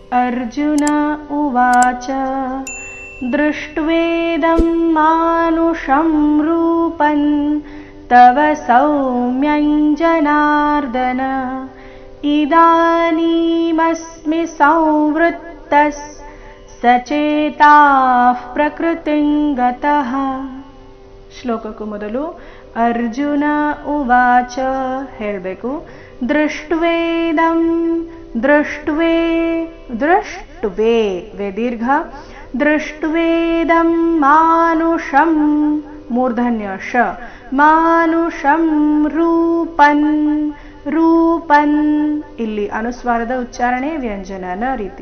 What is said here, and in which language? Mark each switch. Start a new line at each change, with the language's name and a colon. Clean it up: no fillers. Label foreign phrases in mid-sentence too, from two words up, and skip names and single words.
Sanskrit: अर्जुन उवाच दृष्ट्वेदं मानुषं रूपं तव सौम्यं जनार्दन इदानीमस्मि संवृत्तः सचेताः प्रकृतिं गतः.
Kannada: ಶ್ಲೋಕಕ್ಕೂ ಮೊದಲು
Sanskrit: ಅರ್ಜುನ ಉವಾಚ
Kannada: ಹೇಳಬೇಕು.
Sanskrit: ದೃಷ್ಟ್ವೇದಂ ದೃಷ್ಟ್ವೇ ದೃಷ್ಟ್ವೇ ವೇ ದೀರ್ಘ ದೃಷ್ಟ್ವೇದಂ ಮಾನುಷಂ
Kannada: ಮೂರ್ಧನ್ಯ ಶ
Sanskrit: ಮಾನುಷಂ ರೂಪನ್ ರೂಪನ್
Kannada: ಇಲ್ಲಿ ಅನುಸ್ವಾರದ ಉಚ್ಚಾರಣೆ ವ್ಯಂಜನನ ರೀತಿ.